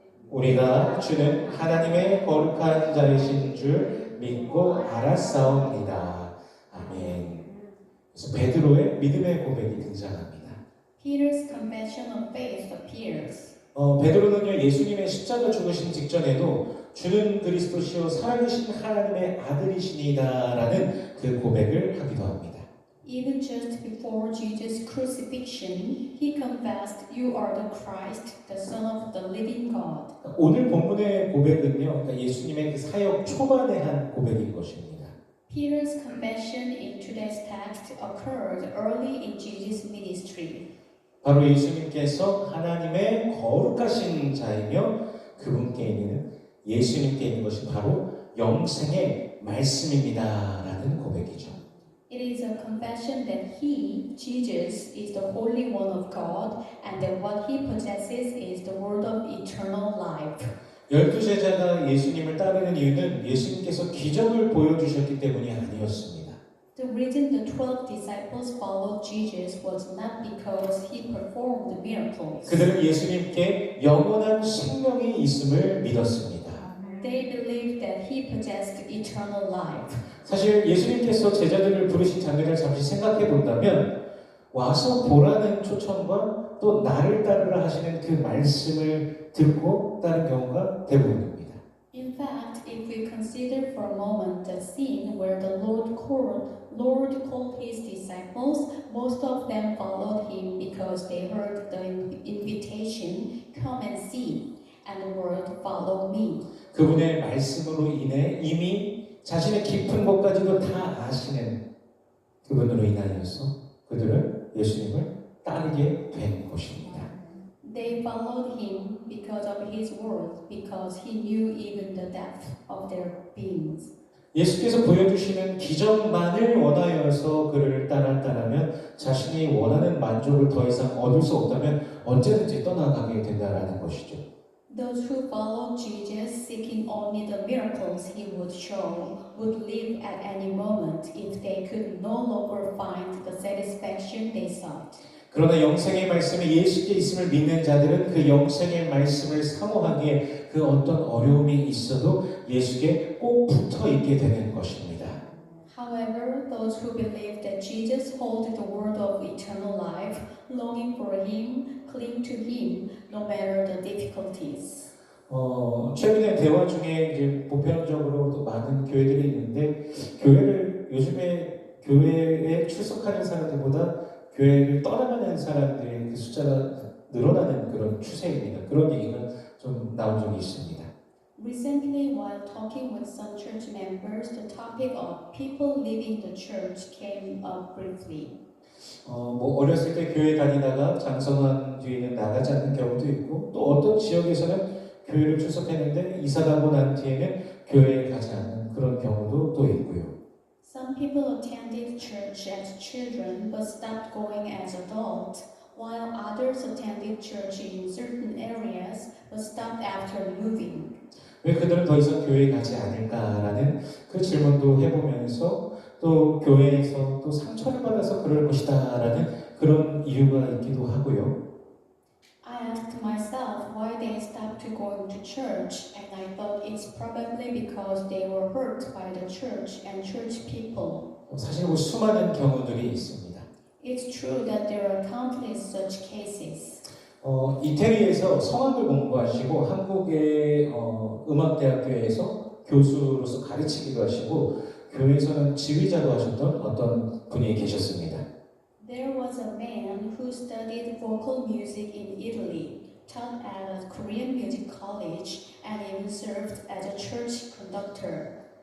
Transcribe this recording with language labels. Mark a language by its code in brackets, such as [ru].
[ko] 우리가 주는 하나님의 거룩한 자이신 줄 믿고 알았사옵니다. 아멘. 그래서 베드로의 믿음의 고백이 등장합니다. [en] Peter's confession of faith appears. [ko] 베드로는요, 예수님의 십자가 죽으신 직전에도 주는 그리스도시요 살아계신 하나님의 아들이시니다라는 그 고백을 하기도 합니다. [en] Even just before Jesus' crucifixion, he confessed, "You are the Christ, the Son of the living God." [ko] 오늘 본문의 고백은요, 그러니까 예수님의 그 사역 초반에 한 고백인 것입니다. [en] Peter's confession in today's text occurred early in Jesus' ministry. [ko] 바로 예수님께서 하나님의 거룩하신 자이며 그분께 있는 예수님께 있는 것이 바로 영생의 말씀입니다라는 고백이죠. [en] It is a confession that he, Jesus, is the Holy One of God and that what he possesses is the word of eternal life. [ko] 12제자가 예수님을 따르는 이유는 예수님께서 기적을 보여주셨기 때문이 아니었습니다. [en] The reason the 12 disciples followed Jesus was not because he performed miracles. [ko] 그들은 예수님께 영원한 생명이 있음을 믿었습니다. [en] They believed that he possessed eternal life. [ko] 사실 예수님께서 제자들을 부르신 장면을 잠시 생각해 본다면 와서 보라는 초청과 또 나를 따르라 하시는 그 말씀을 듣고 따른 경우가 대부분입니다. [en] In fact, if we consider for a moment the scene where the Lord called his disciples, most of them followed him because they heard the invitation, "Come and see," and the word "Follow me." [ko] 그분의 말씀으로 인해 이미 자신의 깊은 것까지도 다 아시는 그분으로 인하여서 그들은 예수님을 따르게 된 것입니다. [en] They followed him because of his word, because he knew even the depth of their beings. [ko] 예수께서 보여주시는 기적만을 원하여서 그를 따랐다면 자신이 원하는 만족을 더 이상 얻을 수 없다면 언제든지 떠나가게 된다라는 것이죠. [en] Those who followed Jesus, seeking only the miracles he would show, would leave at any moment if they could no longer find the satisfaction they sought. [ko] 그러나 영생의 말씀이 예수께 있음을 믿는 자들은 그 영생의 말씀을 사모하기에 그 어떤 어려움이 있어도 예수께 꼭 붙어 있게 되는 것입니다. [en] However, those who believe that Jesus holds the word of eternal life, longing for him, cling to him, no matter the difficulties. [ko] 최근에 대화 중에 이제 보편적으로 또 많은 교회들이 있는데 교회를 요즘에 교회에 출석하는 사람들보다 교회를 떠나가는 사람들의 그 숫자가 늘어나는 그런 추세입니다. 그런 얘기가 좀 나온 적이 있습니다. [en] Recently, while talking with some church members, the topic of people leaving the church came up briefly. [ko] 뭐 어렸을 때 교회 다니다가 장성한 뒤에는 나가지 않는 경우도 있고 또 어떤 지역에서는 교회를 출석했는데 이사 가고 난 뒤에는 교회에 가지 않는 그런 경우도 또 있고요. [en] Some people attended church as children but stopped going as adults, while others attended church in certain areas but stopped after moving. [ko] 왜 그들은 더 이상 교회에 가지 않을까라는 그 질문도 해보면서 또 교회에서 또 상처를 받아서 그럴 것이다라는 그런 이유가 있기도 하고요. [en] I asked myself why they stopped going to church, and I thought it's probably because they were hurt by the church and church people. [ko] 사실 뭐 수많은 경우들이 있습니다. [en] It's true that there are countless such cases. [ko] 이태리에서 성악을 공부하시고 한국의 음악대학교에서 교수로서 가르치기도 하시고 교회에서는 지휘자도 하셨던 어떤 분이 계셨습니다. [en] There was a man who studied vocal music in Italy, taught at a Korean music college, and even served as a church conductor.